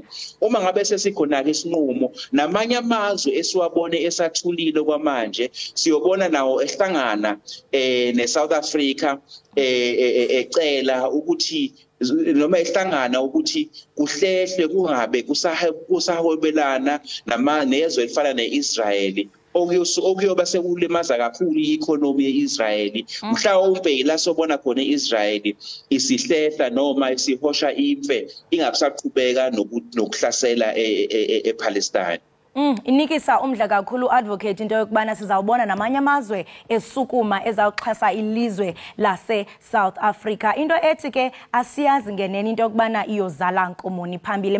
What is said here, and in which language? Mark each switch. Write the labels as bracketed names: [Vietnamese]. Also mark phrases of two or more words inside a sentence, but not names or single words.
[Zulu] Uma ngabe sesikhona ke isinqumo namanye amazwe esiwabone esathulile kwamanje, siyobona nawo ehlangana neSouth Africa ecela ukuthi noma ehlangana ukuthi kuhlehle kungabe kusahwebelana nezwe elifana neIsrael okuyoba sekulimaza kakhulu i-economy yeIsrael. Mhlawumbe la sobona khona iIsrael isihlehla noma isihosha imfe ingabisaqhubeka nokuhlasela ePalestine. [Xhosa] Inikisa umdla kakhulu advocate into yokubana sizawubona namanye amazwe esukuma ezawuxhasa ilizwe lase South Africa. Into ethi ke asiyazi ngenene into yokubana iyozala nkomoni phambili.